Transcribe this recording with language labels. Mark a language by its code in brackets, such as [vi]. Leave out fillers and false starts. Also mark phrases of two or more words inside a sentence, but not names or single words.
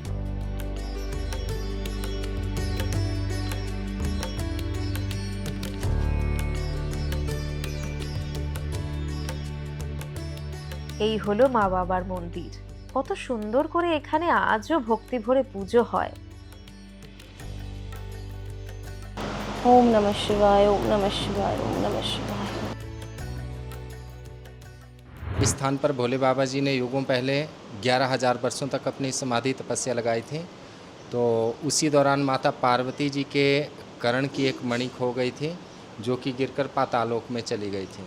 [bn] এই হলো মা বাবার মন্দির। কত সুন্দর করে এখানে আজও ভক্তি ভরে পুজো হয়। [sa] ওম নমঃ শিবায়, ওম নমঃ শিবায়, ওম নমঃ শিবায়। [hi] इस स्थान पर भोले बाबा जी ने युगों पहले 11,000 वर्षों तक अपनी समाधि तपस्या लगाई थी। तो उसी दौरान माता पार्वती जी के कर्ण की एक मणि खो गई थी, जो कि गिरकर पातालोक में चली गई थी।